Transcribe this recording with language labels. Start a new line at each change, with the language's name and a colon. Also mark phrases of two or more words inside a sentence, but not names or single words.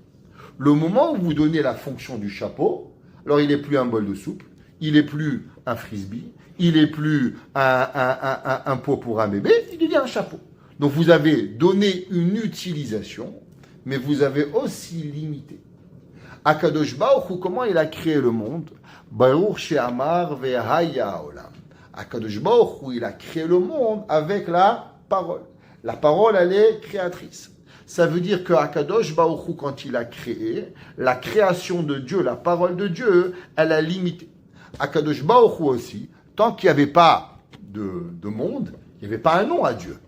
French: Le moment où vous donnez la fonction du chapeau, alors il n'est plus un bol de soupe, il n'est plus un frisbee, il n'est plus un pot pour un bébé, il devient un chapeau. Donc vous avez donné une utilisation, mais vous avez aussi limité.
Hebrew: הקדוש ברוך הוא,
French: comment il a créé le monde?
Hebrew: ברוך שאמר והיה עולם. הקדוש ברוך הוא,
French: il a créé le monde avec la parole. La parole, elle est créatrice. Ça veut dire que
Hebrew: הקדוש ברוך הוא,
French: quand il a créé, la création de Dieu, la parole de Dieu, elle a limité.
Hebrew: הקדוש ברוך הוא
French: aussi, tant qu'il n'y avait pas de monde, il n'y avait pas un nom à Dieu.